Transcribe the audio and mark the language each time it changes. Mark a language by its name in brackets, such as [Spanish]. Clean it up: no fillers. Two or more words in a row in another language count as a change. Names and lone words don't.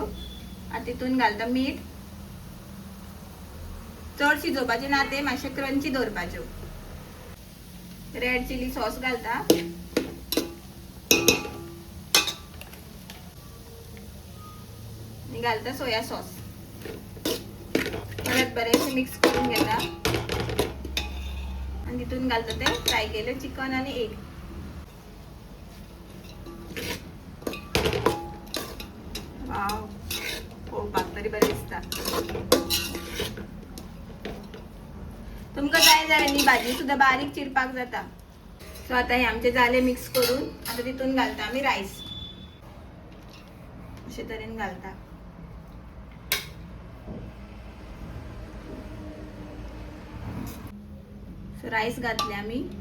[Konkani] आता तितून घालता मीठ. चड शिजोवपाचे ना, ते मातशे क्रंची दवरपाच्यो. [English] red chili sauce [Konkani] घालता. आणि घालता [English] soy sauce. [Konkani] परत बरेचसे मिक्स करून घेता. आणि तिथून घालतो ते फ्राय केलं चिकन आणि एग. वाव, हो पाक तरी बरे दिसता. तुमका जाय जाल्यार भाजी सुद्धा बारीक चिरपाक जाता. सो आता हे आमचे झाले मिक्स करून. आता तिथून घालता आम्ही राईस. अशे तरेन घालता. सो राईस घातले आम्ही.